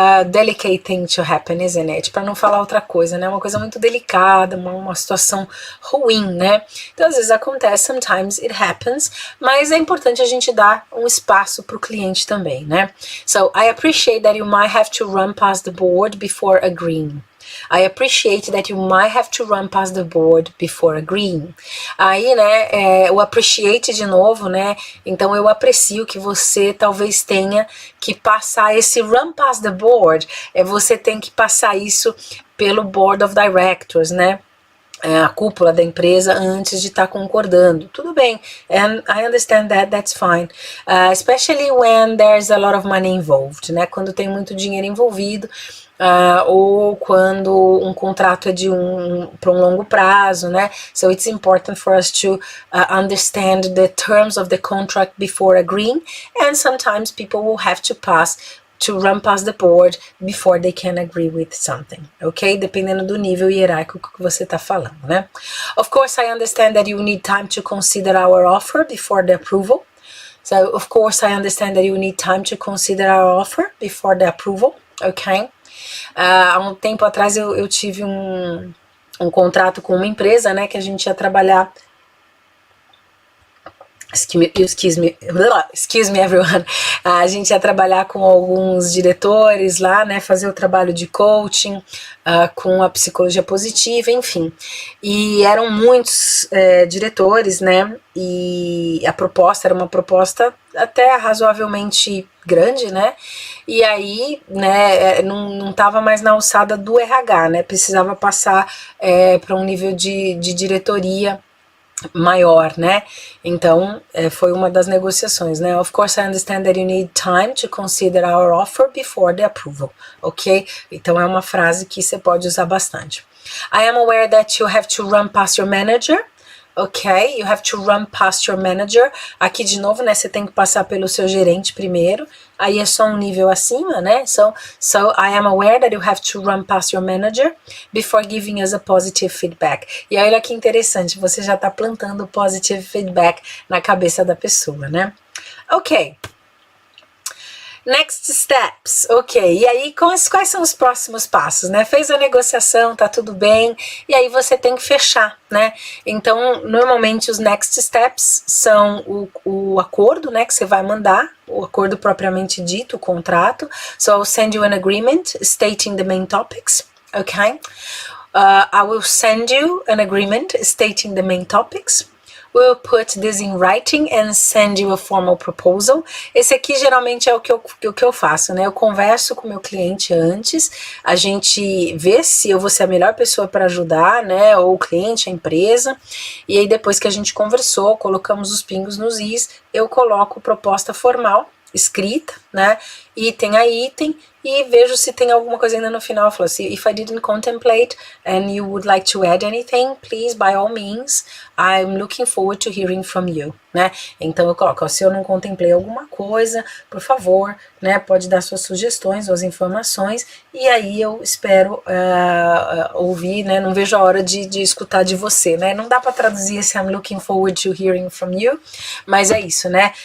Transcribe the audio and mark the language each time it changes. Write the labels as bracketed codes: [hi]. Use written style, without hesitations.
[en] delicate thing to happen, isn't it? [pt] Para não falar outra coisa, né? Uma coisa muito delicada, uma situação ruim, né? Então, às vezes acontece, [en] sometimes it happens, [pt] mas é importante a gente dar um espaço para o cliente também, né? [en] So, I appreciate that you might have to run past the board before agreeing. I appreciate that you might have to run past the board before agreeing. [pt] Aí, né, o appreciate de novo, né, então eu aprecio que você talvez tenha que passar esse [en] run past the board, [pt] você tem que passar isso pelo board of directors, né, a cúpula da empresa antes de estar concordando. Tudo bem, [en] and I understand that, that's fine. Especially when there's a lot of money involved, [pt] né, quando tem muito dinheiro envolvido, ou quando um contrato é para um longo prazo, né? [en] So it's important for us to understand the terms of the contract before agreeing, and sometimes people will have to run past the board before they can agree with something, ok? [pt] Dependendo do nível hierárquico que você está falando, né? [en] Of course, I understand that you need time to consider our offer before the approval. So, of course, I understand that you need time to consider our offer before the approval, ok? [pt] Há um tempo atrás eu tive um contrato com uma empresa, né, que a gente ia trabalhar. [en] Excuse me everyone. [pt] A gente ia trabalhar com alguns diretores lá, né, fazer o trabalho de coaching, com a psicologia positiva, enfim. E eram muitos diretores, né, e a proposta era uma proposta até razoavelmente grande, né, e aí, né, não estava mais na alçada do RH, né, precisava passar para um nível de diretoria maior, né? Então, foi uma das negociações, né? [en] Of course, I understand that you need time to consider our offer before the approval, ok? [pt] Então, é uma frase que você pode usar bastante. [en] I am aware that you have to run past your manager. Ok, you have to run past your manager. [pt] Aqui de novo, né, você tem que passar pelo seu gerente primeiro. Aí é só um nível acima, né? [en] So I am aware that you have to run past your manager before giving us a positive feedback. [pt] E aí, olha que interessante, você já está plantando positive feedback na cabeça da pessoa, né? Ok. Next steps, ok, e aí quais são os próximos passos, né? Fez a negociação, tá tudo bem, e aí você tem que fechar, né? Então, normalmente os next steps são o acordo, né, que você vai mandar, o acordo propriamente dito, o contrato. [en] So, I'll send you an agreement stating the main topics, ok? I will send you an agreement stating the main topics. We'll put this in writing and send you a formal proposal. [pt] Esse aqui geralmente é o que eu faço, né? Eu converso com o meu cliente antes, a gente vê se eu vou ser a melhor pessoa para ajudar, né? Ou o cliente, a empresa. E aí depois que a gente conversou, colocamos os pingos nos is, eu coloco proposta formal, escrita, né? Item a item, e vejo se tem alguma coisa ainda no final. Eu falo assim, [en] if I didn't contemplate and you would like to add anything, please, by all means, I'm looking forward to hearing from you, [pt] né? Então eu coloco, ó, se eu não contemplei alguma coisa, por favor, né, pode dar suas sugestões ou as informações, e aí eu espero ouvir, né, não vejo a hora de escutar de você, né? Não dá para traduzir esse [en] I'm looking forward to hearing from you, [pt] mas é isso, né?